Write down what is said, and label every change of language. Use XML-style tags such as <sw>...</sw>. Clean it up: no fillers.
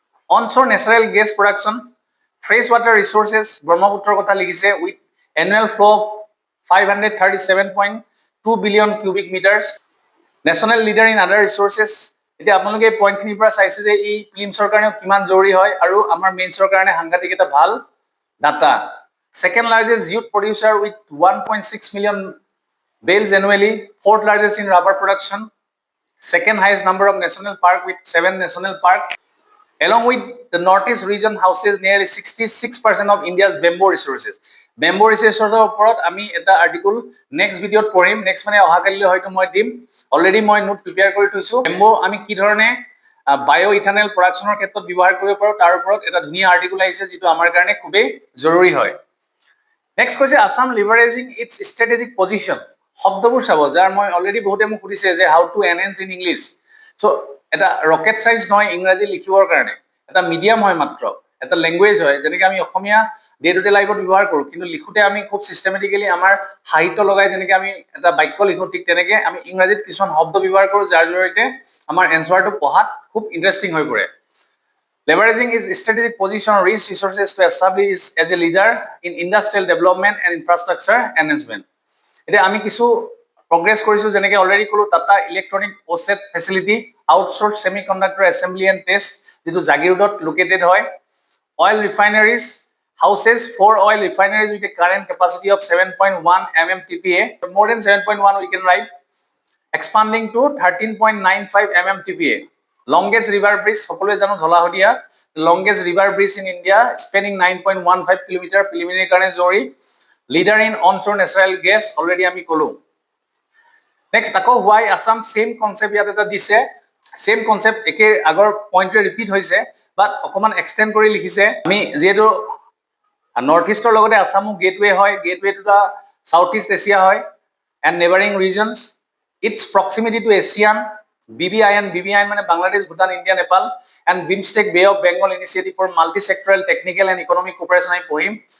<en>Onshore natural gas production, fresh water resources, ব্ৰহ্মপুত্ৰৰ কথা লিখিছে, with annual flow' of 537.2 billion cubic metres. National leader in other resources.</en> <as>এতিয়া আপোনালোকে এই পইণ্টখিনিৰ পৰা চাইছে যে ই ফিল্মছৰ কাৰণেও কিমান জৰুৰী হয় আৰু আমাৰ মেইনছৰ কাৰণে সাংঘাতিক এটা ভাল data.</as> <en>Second largest youth producer with 1.6 million bales annually. Fourth largest in rubber production. Second highest number of national park with 7 national park. Along with the Northeast region houses nearly 66% of India's bamboo resources.</en> <as>Bamboo resources ওপৰত আমি এটা article next ভিডিঅ'ত পঢ়িম. Next মানে অহাকালিলৈ হয়তো মই দিম. Already মই নোট প্ৰিপেয়াৰ কৰি থৈছো. বেম্বো আমি কি ধৰণে বায়ো ইথানেল প্ৰডাকশ্যনৰ ক্ষেত্ৰত ব্যৱহাৰ কৰিব পাৰোঁ তাৰ ওপৰত এটা ধুনীয়া আৰ্টিকল আহিছে যিটো আমাৰ কাৰণে খুবেই জৰুৰী হয়. নেক্সট কৈছে আসাম লিভাৰেজিং ইটছ ষ্ট্ৰেটেজিক পজিশ্যন. শব্দবোৰ চাব, যাৰ মই অলৰেডি বহুতে মোক সুধিছে যে</as> <en>How to enhance in English.</en> <as>চ' এটা ৰকেট চাইন্স নহয় ইংৰাজী লিখিবৰ কাৰণে, এটা মিডিয়াম হয় মাত্ৰ, এটা লেংগুৱেজ হয়. যেনেকৈ আমি অসমীয়া ডে টু ডে লাইফত ব্যৱহাৰ কৰোঁ, কিন্তু লিখোঁতে আমি খুব চিষ্টেমেটিকেলি আমাৰ সাহিত্য লগাই যেনেকৈ আমি এটা বাক্য লিখোঁ, ঠিক তেনেকৈ আমি ইংৰাজীত কিছুমান শব্দ ব্যৱহাৰ কৰোঁ যাৰ জৰিয়তে আমাৰ এনচাৰটো পঢ়াত খুব ইণ্টাৰেষ্টিং হৈ পৰে.</as> <en>Leveraging its strategic position on rich resources to establish as a leader in industrial development and infrastructure enhancement.</en> <as>এতিয়া আমি কিছু প্ৰগ্ৰেছ কৰিছোঁ, যেনেকৈ অলৰেডি ক'লোঁ Tata electronic অ'চেট facility, আউটচোৰ্চ semi conductor assembly and test, যিটো জাগিৰোডত লোকেটেড হয়.</as> <en>Oil refineries houses 4 oil refineries with a current capacity of 7.1 mmtpa, more than 7.1 we can write, expanding to 13.95 mmtpa. Longest river bridge,</en> <as>সকলোৱে জানো ধলাহদিয়া,</as> <en>longest river bridge in India, spanning 9.15 kilometer, preliminary</en> <as>কাৰণে জৰুৰী.</as> <en>Leader in onshore natural gas, already</en> <as>আমি ক'লো. Next, আকৌ</as> <en>why Assam,</en> <as>same concept ইয়াত এটা দিছে, same concept একে আগৰ পইণ্টটো ৰিপিট হৈছে, বাট অকণমান এক্সটেণ্ড কৰি লিখিছে. আমি যিহেতু নৰ্থ ইষ্টৰ লগতে আসামো গেটৱে হয়,</as> <en>গেটৱেটো এটা South East Asia হয়, and neighbouring regions, its proximity to Asian, BBIN মানে Bangladesh, Bhutan, India, Nepal, and BIMSTEC Bay of Bengal initiative for multi sectoral technical and economic cooperation</en> <as>আমি পঢ়িম.</as>